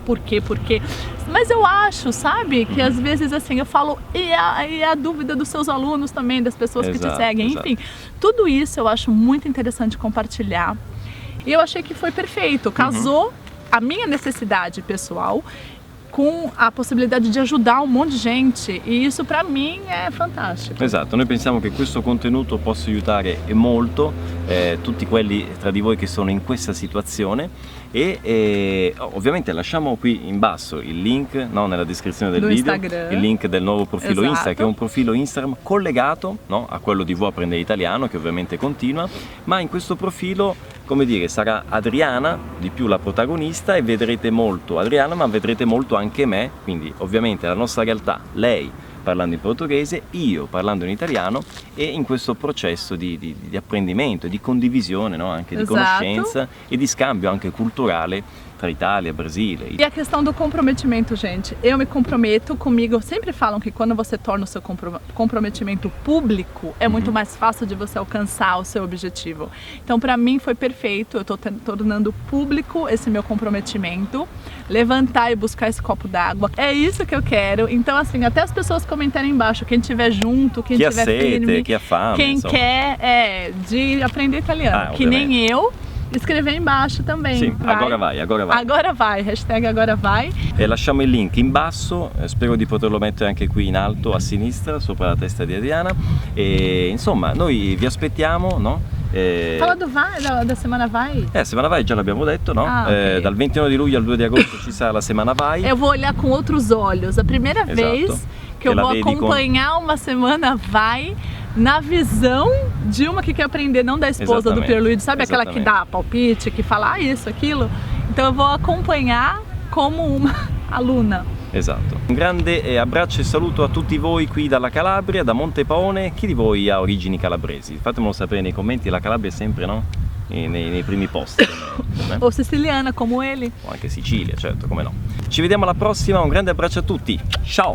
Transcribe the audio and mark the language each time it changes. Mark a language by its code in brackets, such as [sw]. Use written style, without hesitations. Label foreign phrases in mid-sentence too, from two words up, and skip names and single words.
[pt] Mas eu acho, sabe, que às vezes assim, eu falo, e a dúvida dos seus alunos também, das pessoas que te seguem, enfim. Tudo isso eu acho muito interessante compartilhar. E eu achei que foi perfeito, casou a minha necessidade pessoal com a possibilidade de ajudar um monte di gente, e isso para mim [it] è fantastico. Esatto, noi pensiamo che questo contenuto possa aiutare molto tutti quelli tra di voi che sono in questa situazione e ovviamente lasciamo qui in basso il link, no, nella descrizione del video, Instagram. il link del nuovo profilo Esatto. Insta, che è un profilo Instagram collegato, no, a quello di Vuoi Apprendere Italiano, che ovviamente continua, ma in questo profilo, come dire, sarà Adriana di più la protagonista e vedrete molto Adriana, ma vedrete molto anche me, quindi ovviamente la nostra realtà, lei parlando in portoghese, io parlando in italiano, e in questo processo di apprendimento e di condivisione, no? Anche di Esatto. conoscenza e di scambio anche culturale tra Itália, Brasile. [pt] E a questão do comprometimento, gente, eu me comprometo comigo. Sempre falam que quando você torna o seu comprometimento público, é muito mais fácil de você alcançar o seu objetivo. Então, para mim foi perfeito. Eu estou tornando público esse meu comprometimento. Levantar e buscar esse copo d'água. É isso que eu quero. Então, assim, até as pessoas comentarem embaixo, quem estiver junto, quem estiver firme, [it] que ha fame, [pt] quem [it] insomma. [pt] quer de aprender italiano, que nem eu. Escrever embaixo também. Sì, agora vai. Agora vai, hashtag agora vai. [it] E lasciamo il link in basso, spero di poterlo mettere anche qui in alto a sinistra, sopra la testa di Adriana. E insomma, noi vi aspettiamo, no? [pt] Fala do vai, da Semana Vai. [it] Semana Vai già l'abbiamo detto, no? Ok. Dal 29 di luglio al 2 di agosto ci sarà la Semana Vai. [pt] Eu vou olhar com outros olhos. A primeira vez que eu vou acompanhar uma Semana Vai na visão de uma que quer aprender, não da esposa do Pierluigi, sabe aquela que dá palpite, que fala isso, aquilo? Então eu vou acompanhar como uma aluna. [it] Esatto. Un grande abbraccio e saluto a tutti voi qui dalla Calabria, da Montepaone. Chi di voi ha origini calabresi? Fatemelo sapere nei commenti, la Calabria è sempre, no? Nei primi posti. O siciliana come ele. O anche Sicilia, certo, come no. Ci vediamo alla prossima, un grande abbraccio a tutti.